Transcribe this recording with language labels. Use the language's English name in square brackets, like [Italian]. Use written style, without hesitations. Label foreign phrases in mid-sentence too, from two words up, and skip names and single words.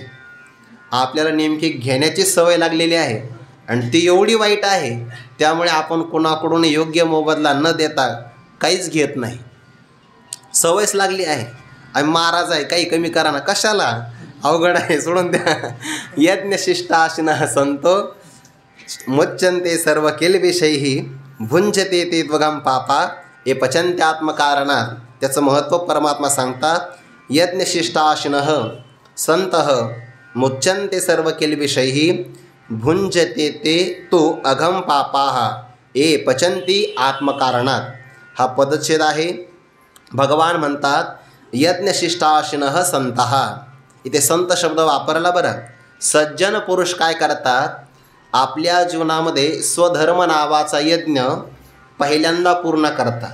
[Marathi] आपल्याला नेमकी घेण्याची सवय लागलेली आहे आणि ती एवढी वाईट आहे, त्यामुळे आपण कोणाकडून योग्य मोबदला न देता काहीच घेत नाही. सवयच लागली आहे. आम्ही महाराज आहे, काही कमी करा ना, कशाला, अवघड आहे, सोडून द्या. [Sanskrit] यज्ञशिष्टाशिनः संतो मुच्यन्ते सर्व किल्बिषैः भुंजते ते त्वगं पापा हे पचन्त्यात्मकारणात. [Marathi] त्याचं महत्त्व परमात्मा सांगतात. [Sanskrit] यज्ञशिष्टाशिनः संतः मुच्यन्ते सर्व किल्बिषैः भुंजते ते तु अघं पापाः ये पचन्ति आत्मकारणात. [Marathi] हा पदच्छेद आहे. भगवान म्हणतात [Sanskrit] यज्ञशिष्टाशिनः संतः. [Marathi] इथे संत शब्द वापरला बरं. सज्जन पुरुष काय करतात, आपल्या जीवनामध्ये स्वधर्म नावाचा यज्ञ पहिल्यांदा पूर्ण करतात.